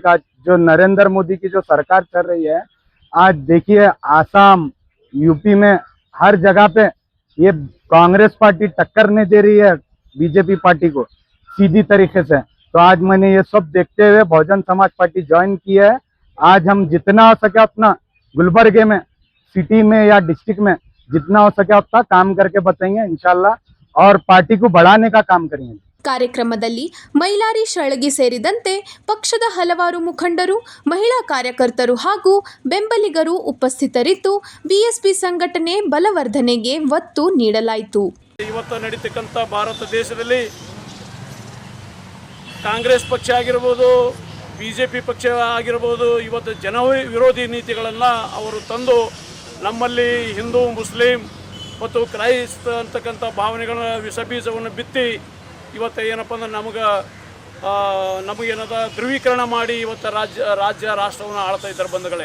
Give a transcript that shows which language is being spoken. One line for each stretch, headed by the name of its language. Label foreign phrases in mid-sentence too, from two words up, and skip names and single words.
Hindi: आज जो नरेंद्र मोदी की जो सरकार चल रही है, आज देखिए आसाम यूपी में हर जगह पे ये कांग्रेस पार्टी टक्कर नहीं दे रही है बीजेपी पार्टी को सीधी तरीके से। तो आज मैंने ये सब देखते हुए बहुजन समाज पार्टी ज्वाइन की है। आज हम जितना हो सके उतना गुलबर्गे में, सिटी में या डिस्ट्रिक्ट में जितना हो सके उतना काम करके बताएंगे
Arabic: إن شاء الله,
Hindi: और पार्टी को बढ़ाने का काम करेंगे।
Kannada: ಕಾರ್ಯಕ್ರಮದಲ್ಲಿ ಮೈಲಾರಿ ಶಳಗಿ ಸೇರಿದಂತೆ ಪಕ್ಷದ ಹಲವಾರು ಮುಖಂಡರು, ಮಹಿಳಾ ಕಾರ್ಯಕರ್ತರು ಹಾಗೂ ಬೆಂಬಲಿಗರು ಉಪಸ್ಥಿತರಿದ್ದು BSP ಸಂಘಟನೆ ಬಲವರ್ಧನೆಗೆ ಒತ್ತು ನೀಡಲಾಯಿತು. ಇವತ್ತು ನಡೀತಕ್ಕಂಥ ಭಾರತ ದೇಶದಲ್ಲಿ ಕಾಂಗ್ರೆಸ್ ಪಕ್ಷ ಆಗಿರ್ಬೋದು, BJP ಪಕ್ಷ ಆಗಿರ್ಬೋದು, ಇವತ್ತು ಜನ ವಿರೋಧಿ ನೀತಿಗಳನ್ನು ಅವರು ತಂದು ನಮ್ಮಲ್ಲಿ ಹಿಂದೂ, ಮುಸ್ಲಿಂ ಮತ್ತು ಕ್ರೈಸ್ತ ಅಂತಕ್ಕಂಥ ಭಾವನೆಗಳ ವಿಷಬೀಜವನ್ನು ಬಿತ್ತಿ ಇವತ್ತು ಏನಪ್ಪ ಅಂದ್ರೆ ನಮಗೇನದ ಧ್ರುವೀಕರಣ ಮಾಡಿ ಇವತ್ತು ರಾಜ್ಯ ರಾಷ್ಟ್ರವನ್ನು ಆಳ್ತಾ ಇದ್ದಾರೆ ಬಂಧುಗಳೇ.